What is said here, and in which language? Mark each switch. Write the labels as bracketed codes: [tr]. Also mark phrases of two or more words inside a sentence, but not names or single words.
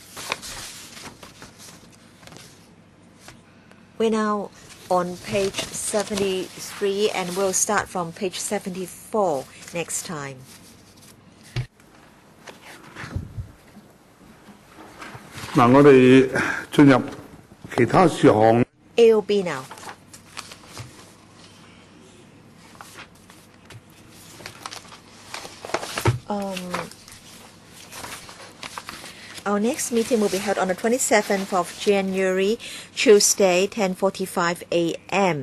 [en] We're now on page 73 and we'll start from page 74 next time. [yue] 嗱，我哋進入其他事項。 [en] AOB now. Our next meeting will be held on the 27th of January, Tuesday, 10:45 a.m.